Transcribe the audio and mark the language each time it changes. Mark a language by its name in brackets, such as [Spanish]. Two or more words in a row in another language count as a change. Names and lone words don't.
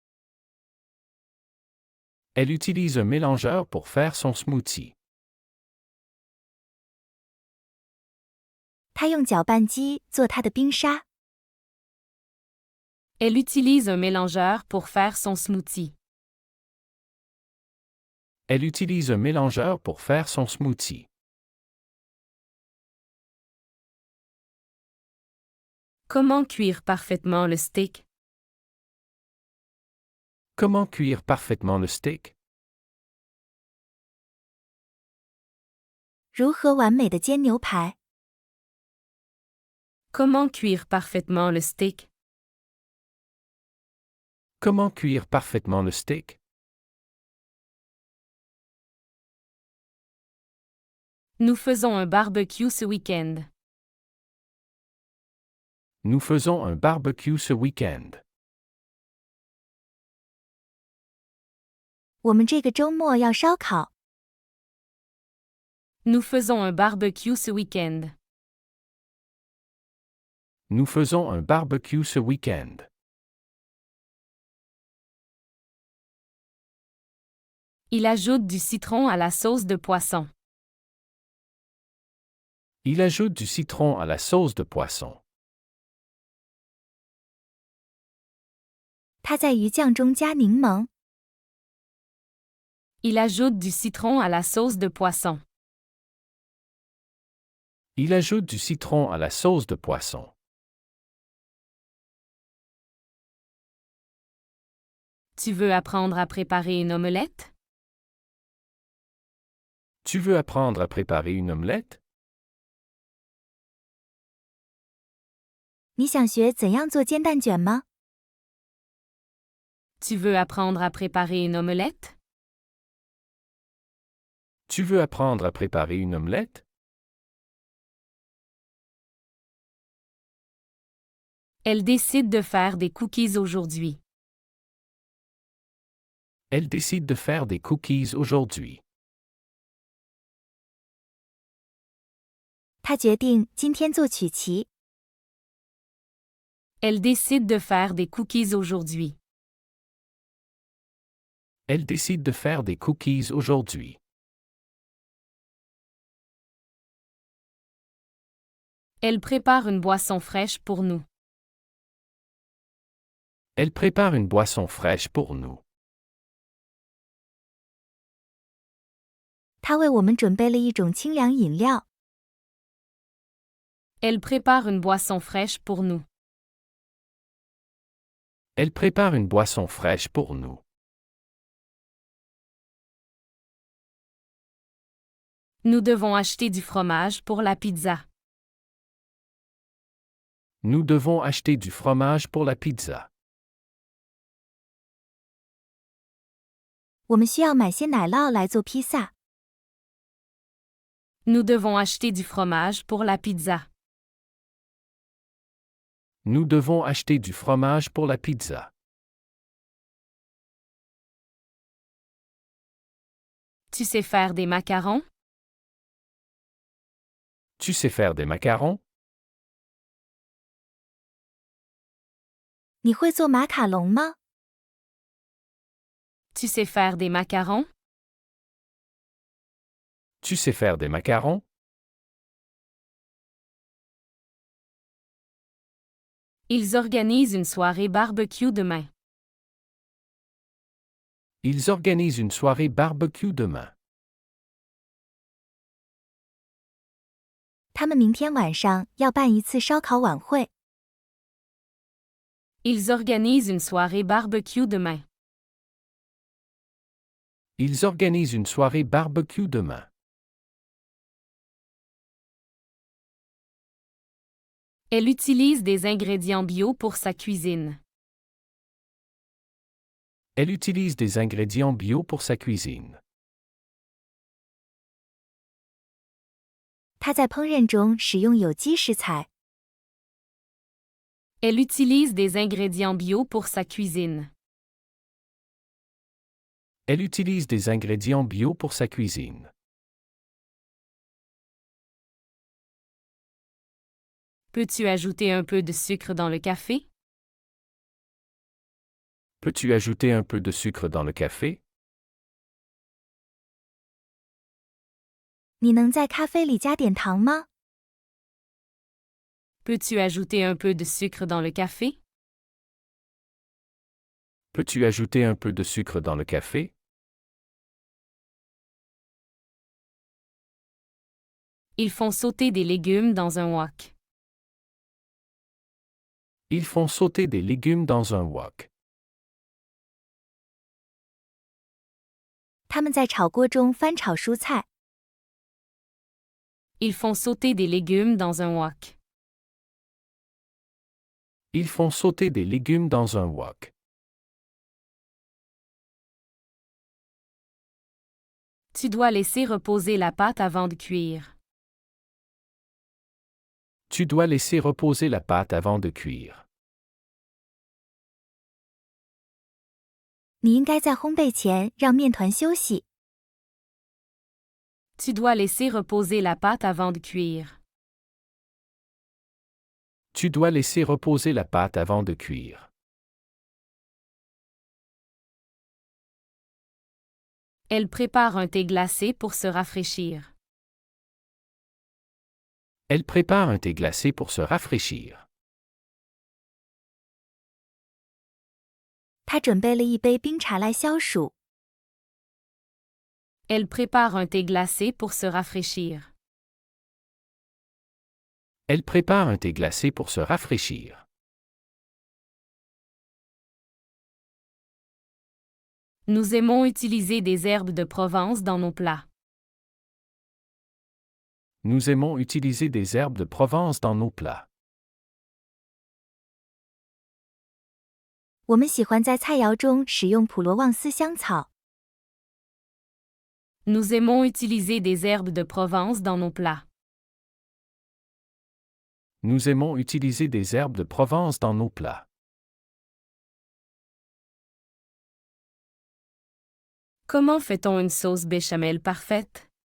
[French] Elle utilise un mélangeur pour faire son smoothie. [Chinese] 她用搅拌机做她的冰沙。 [French] Elle utilise un mélangeur pour faire son smoothie. Elle utilise un mélangeur pour faire son smoothie. Comment cuire parfaitement le steak? Comment cuire parfaitement le steak? [Chinese] 如何完美的煎牛排？ [French] Comment cuire parfaitement le steak? Comment cuire parfaitement le steak? Nous faisons un barbecue ce week-end. Nous faisons un barbecue ce week-end. [Chinese] 我们这个周末要烧烤。 [French] Nous faisons un barbecue ce week-end. Nous faisons un barbecue ce week-end. Il ajoute du citron à la sauce de poisson. Il ajoute du citron à la sauce de poisson. [Chinese] 她在鱼酱中加柠檬。 [French] Il ajoute du citron à la sauce de poisson. Il ajoute du citron à la sauce de poisson. Tu veux apprendre à préparer une omelette? Tu veux apprendre à préparer une omelette? [Chinese] 你想学怎样做煎蛋卷吗？ [French] Tu veux apprendre à préparer une omelette? Tu veux apprendre à préparer une omelette? Elle décide de faire des cookies aujourd'hui. Elle décide de faire des cookies aujourd'hui. [Chinese] 她决定今天做曲奇。 [French] Elle décide de faire des cookies aujourd'hui. Elle décide de faire des cookies aujourd'hui. Elle prépare une boisson fraîche pour nous. Elle prépare une boisson fraîche pour nous. [Chinese] 她为我们准备了一种清凉饮料。 [French] Elle prépare une boisson fraîche pour nous. Elle prépare une boisson fraîche pour nous. Nous devons acheter du fromage pour la pizza. Nous devons acheter du fromage pour la pizza. [Chinese] 我们需要买些奶酪来做披萨。 [French] Nous devons acheter du fromage pour la pizza. Nous devons acheter du fromage pour la pizza. Tu sais faire des macarons? Tu sais faire des macarons? [Chinese] 你会做马卡龙吗？ [French] Tu sais faire des macarons? Tu sais faire des macarons? Ils organisent une soirée barbecue demain. Ils organisent une soirée barbecue demain. [Chinese] 他们明天晚上要办一次烧烤晚会。 [French] Ils organisent une soirée barbecue demain. Ils organisent une soirée barbecue demain. Elle utilise des ingrédients bio pour sa cuisine. Elle utilise des ingrédients bio pour sa cuisine. [Chinese] 她在烹饪中使用有机食材。 [French] Elle utilise des ingrédients bio pour sa cuisine. Elle utilise des ingrédients bio pour sa cuisine. Peux-tu ajouter un peu de sucre dans le café? Peux-tu ajouter un peu de sucre dans le café? [Chinese] 你能在咖啡里加点糖吗？ [French] Peux-tu ajouter un peu de sucre dans le café? Peux-tu ajouter un peu de sucre dans le café? Ils font sauter des légumes dans un wok. Ils font sauter des légumes dans un wok. [Chinese] 他们在炒锅中翻炒蔬菜。 [French] Ils font sauter des légumes dans un wok. Ils font sauter des légumes dans un wok. Tu dois laisser reposer la pâte avant de cuire. Tu dois laisser reposer la pâte avant de cuire. [Chinese] 你应该在烘焙前让面团休息。 [French] Tu dois laisser reposer la pâte avant de cuire. Tu dois laisser reposer la pâte avant de cuire. Elle prépare un thé glacé pour se rafraîchir. Elle prépare un thé glacé pour se rafraîchir. [Chinese] 她准备了一杯冰茶来消暑。 [French] Elle prépare un thé glacé pour se rafraîchir. Elle prépare un thé glacé pour se rafraîchir. Nous aimons utiliser des herbes de Provence dans nos plats. Nous aimons utiliser des herbes de Provence dans nos plats. [Chinese] 我们喜欢在菜肴中使用普罗旺斯香草。 [French] Nous aimons utiliser des herbes de Provence dans nos plats. Nous aimons utiliser des herbes de Provence dans nos plats. Comment fait-on une sauce béchamel parfaite?